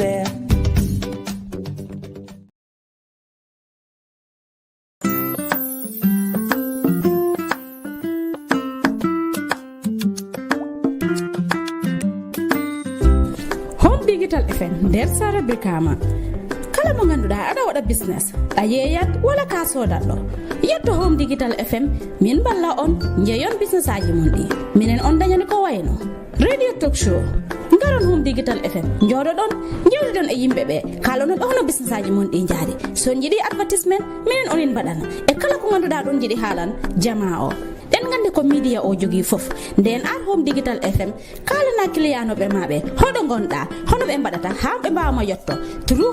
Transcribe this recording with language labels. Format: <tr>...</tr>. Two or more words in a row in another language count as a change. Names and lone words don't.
<ff>nder sara Brikama kala mo ganduɗa aɗa waɗa business a yeeyat wala ka sodatɗo yetto Home Digital FM min balla on jeeyon business aji mon ɗi minen on dañani ko wayno</ff> <en>radio talk</en> <ff>show ngaron Home Digital FM jooɗoɗon jewɗiɗon e yimɓeɓe kalonon hono business aji mon ɗi jaari so jiiɗi advertisement minen onin mbaɗana e kala ko ganduɗa ɗon jiiɗi haalan jama o den gande ko media o jogi fof nden ar Home Digital FM kalana clientnoɓe maɓe hoɗo gonɗa hono ɓe mbaɗata ha ɓe mbawma yetto through</ff>